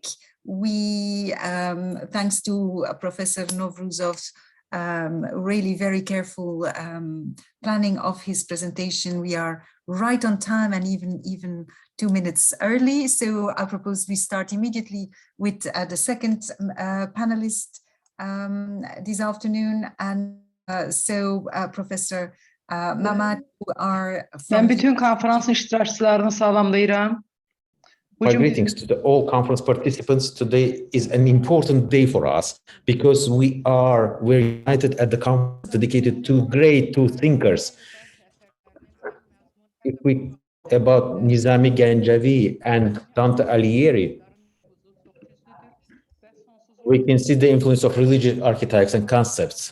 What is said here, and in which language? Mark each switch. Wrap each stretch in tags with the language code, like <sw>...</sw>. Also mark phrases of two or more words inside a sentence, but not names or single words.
<en>We, thanks to Professor Novruzov's really very careful planning of his presentation, we are right on time and even 2 minutes early. So I propose we start immediately with the second panelist this afternoon. And Professor Mammad, who are from...</en> <az>Ben bütün konferansın iştirakçılarını salamlayıram.</az> <en>My greetings to all conference participants. Today is an important day for us because we're united at the conference dedicated to two thinkers. If we talk about Nizami Ganjavi and Dante Aligheri, we can see the influence of religious archetypes and concepts.</en>